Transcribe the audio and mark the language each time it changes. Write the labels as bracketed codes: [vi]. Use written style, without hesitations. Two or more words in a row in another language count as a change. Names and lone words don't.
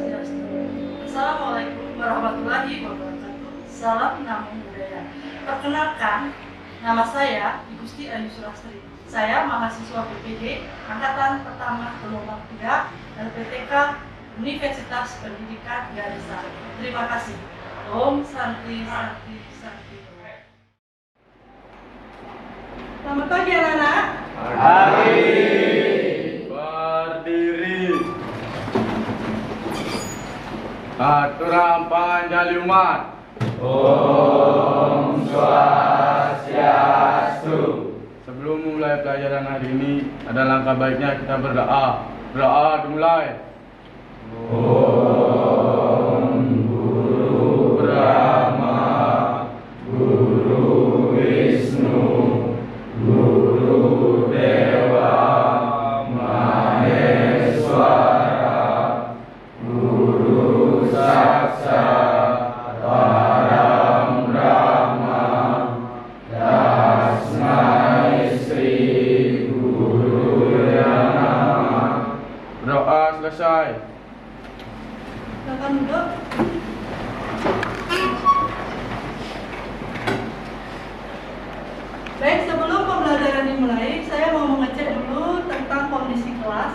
[ar] السلام عليكم ورحمة الله وبركاته. [pi] Salam Namo Buddhaya. [id] Perkenalkan, nama saya Igusti Ayu Surastri. Saya mahasiswa BPD Angkatan Pertama Gelombang 3 LPTK Universitas Pendidikan Ganesha. Terima kasih. [sa] ॐ शान्ति शान्ति शान्ति. [id] Selamat pagi anak-anak. Pagi. Berdiri. Aturan panjali umat. Om Swastiastu. Sebelum mulai pelajaran hari ini, ada langkah baiknya kita berdoa. Berdoa dimulai. [sa] ॐ गुरु ब्रह्मा गुरु विष्णु गुरु देव महेश्वर गुरु साक्षात् परम ब्रह्म तस्मै श्री गुरु नमः. [id] Doa selesai. Silakan duduk. Baik, sebelum pembelajaran dimulai, saya mau mengecek dulu tentang kondisi kelas.